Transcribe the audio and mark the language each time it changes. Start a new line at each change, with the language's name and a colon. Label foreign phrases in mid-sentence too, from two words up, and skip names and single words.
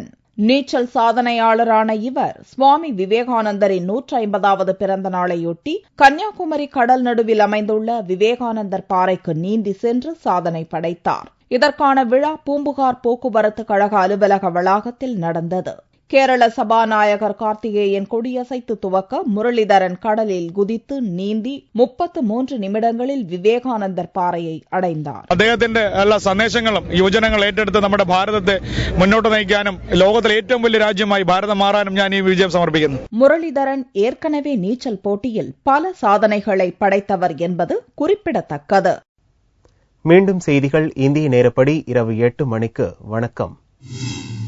Tamil: நீச்சல் சாதனையாளரான இவர் சுவாமி விவேகானந்தரின் 150வது பிறந்த நாளையொட்டி கன்னியாகுமரி கடல் நடுவில் அமைந்துள்ள விவேகானந்தர் பாறைக்கு நீந்தி சென்று சாதனை படைத்தார். இதற்கான விழா பூம்புகார் போக்குவரத்து கழக அலுவலக வளாகத்தில் நடந்தது. கேரள சபாநாயகர் கார்த்திகேயன் கொடியசைத்து துவக்க முரளிதரன் கடலில் குதித்து நீந்தி 33 நிமிடங்களில்
Malayalam: വിവേകാനന്ദർ പാറയെ
Tamil: അടൈந்தார்.
Malayalam: അദ്ദേഹത്തിന്റെ എല്ലാ സന്ദേശങ്ങളും യുവജനങ്ങൾ ഏറ്റെടുത്ത് നമ്മുടെ ഭാരതത്തെ മുന്നോട്ട് നയിക്കാനും ലോകത്തിലെ ഏറ്റവും വലിയ രാജ്യമായി ഭാരതം മാറാനും ഞാൻ ഈ വിജയം സമർപ്പിക്കുന്നു.
Tamil: முரளிதரன் ஏற்கனவே நீச்சல் போட்டியில் பல சாதனைகளை படைத்தவர் என்பது குறிப்பிடத்தக்கது. மீண்டும் செய்திகள் இந்திய நேரப்படி இரவு 8 மணிக்கு. வணக்கம்.